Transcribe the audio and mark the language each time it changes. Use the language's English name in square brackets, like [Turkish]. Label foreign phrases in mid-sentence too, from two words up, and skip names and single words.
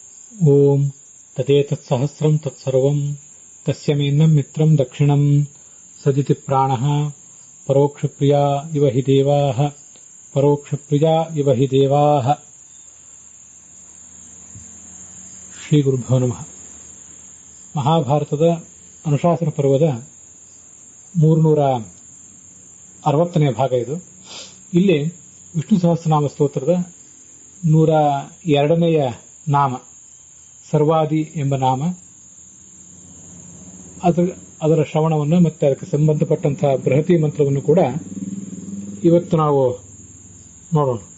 [Sanskrit] ಓಂ ತದೇತತ್ಸಹಸ್ರಂ ತತ್ಸರ್ವಂ ತಸ್ಯ ಮೇನ್ನಂ ಮಿತ್ರಂ ದಕ್ಷಿಣಂ ಸದಿತಿ ಪ್ರಾಣಃ ಪರೋಕ್ಷಪ್ರಿಯಾ ಇವ ಹಿ ದೇವಾಃ ಪರೋಕ್ಷಪ್ರಿಯಾ ಇವ ಹಿ ದೇವಾಃ. ಶ್ರೀ ಗುರುಭ್ಯೋ ನಮಃ. [Kannada] ಮಹಾಭಾರತದ ಅನುಶಾಸನ ಪರ್ವದ 360ನೇ ಭಾಗ ಇದು. ಇಲ್ಲಿ ವಿಷ್ಣು ಸಹಸ್ರನಾಮ ಸ್ತೋತ್ರದ 102ನೆಯ ನಾಮ ಸರ್ವಾದಿ ಎಂಬ ನಾಮ, ಅದರ ಶ್ರವಣವನ್ನು ಮತ್ತೆ ಅದಕ್ಕೆ ಸಂಬಂಧಪಟ್ಟಂತಹ ಬೃಹತಿ ಮಂತ್ರವನ್ನು ಕೂಡ ಇವತ್ತು ನಾವು ನೋಡೋಣ.